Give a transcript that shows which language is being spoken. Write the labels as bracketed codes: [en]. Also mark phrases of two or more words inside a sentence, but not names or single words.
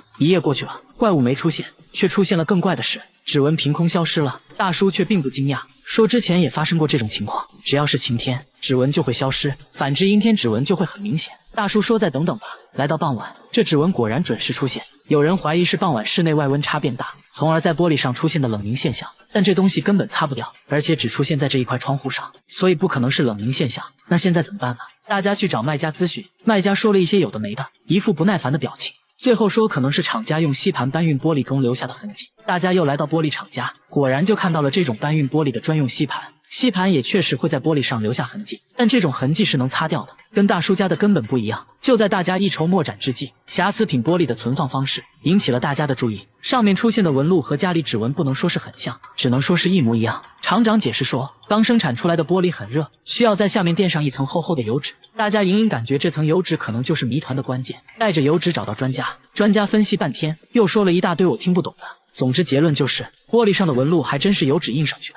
[zh] 一夜過去了，怪物沒出現，卻出現了更怪的事，指紋憑空消失了。大叔卻並不驚訝，說之前也發生過這種情況，只要是晴天，指紋就會消失，反之陰天指紋就會很明顯。大叔說再等等吧。來到傍晚，這指紋果然準時出現。有人懷疑是傍晚室內外溫差變大，從而在玻璃上出现的冷凝现象，但这東西根本擦不掉，而且只出现在這一塊窗戶上，所以不可能是冷凝現象。那現在怎麼辦呢？大家去找賣家諮詢，賣家說了一些有的沒的，一副不耐煩的表情。最後說可能是廠家用吸盤搬運玻璃中留下的痕跡。大家又來到玻璃廠家，果然就看到了這種搬運玻璃的專用吸盤。吸盤也確實會在玻璃上留下痕跡，但這種痕跡是能擦掉的，跟大叔家的根本不一樣。就在大家一籌莫展之際，瑕疵品玻璃的存放方式引起了大家的注意。上面出現的紋路和家裡指紋不能說是很像，只能說是一模一樣。廠長解釋說，剛生產出來的玻璃很熱，需要在下面墊上一層厚厚的油脂。大家隱隱感覺這層油脂可能就是謎團的關鍵。帶着油脂找到專家，專家分析半天，又說了一大堆我聽不懂的。總之結論就是玻璃上的紋路還真是油脂印上去的。